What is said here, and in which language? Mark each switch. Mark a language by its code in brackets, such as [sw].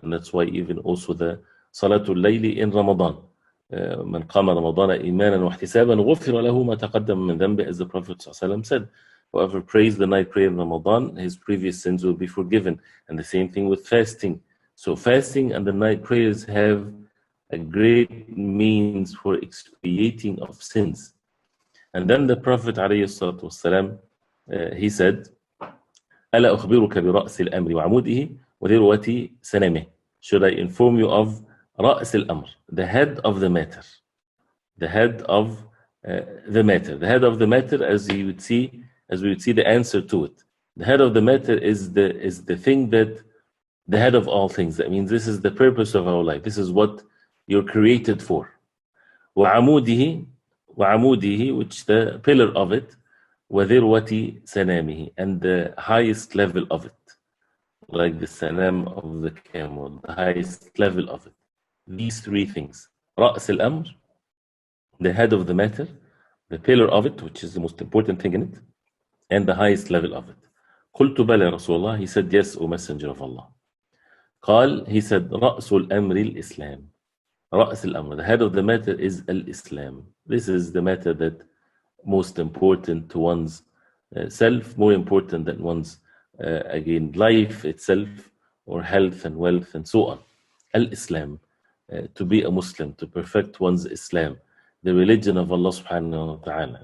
[en] And that's why even also the Salatul Layli in Ramadan, [ar] من قام رمضان إيمانا واحتسابا غفر له ما تقدم من ذنبه, [en] as the Prophet ﷺ said, whoever prays the night prayer in Ramadan, his previous sins will be forgiven. And the same thing with fasting. So fasting and the night prayers have a great means for expiating of sins. And then the Prophet ﷺ, he said, [ar] ألا أخبرك برأس الأمر وعموده وذروة سنامه. [en] Should I inform you of [ar] رأس الأمر, [en] the head of the matter, the head of the matter. The head of the matter, as we would see the answer to it. The head of the matter is the thing that, the head of all things. That means this is the purpose of our life. This is what you're created for. [ar] وعموده, [en] which the pillar of it, [ar] وذروة سنامه, [en] and the highest level of it, like the sanam of the camel, the highest level of it. These three things: [ar] رأس الأمر, [en] the head of the matter, the pillar of it, which is the most important thing in it, and the highest level of it. [ar] قلت بلى رسول الله. [en] He said, yes, O Messenger of Allah. [ar] قال, [en] he said, [ar] رأس الأمر الإسلام. رأس الأمر, [en] the head of the matter is al-Islam. This is the matter that most important to one's self, more important than one's again life itself, or health and wealth and so on. Al-Islam, to be a Muslim, to perfect one's Islam, the religion of Allah subhanahu wa ta'ala.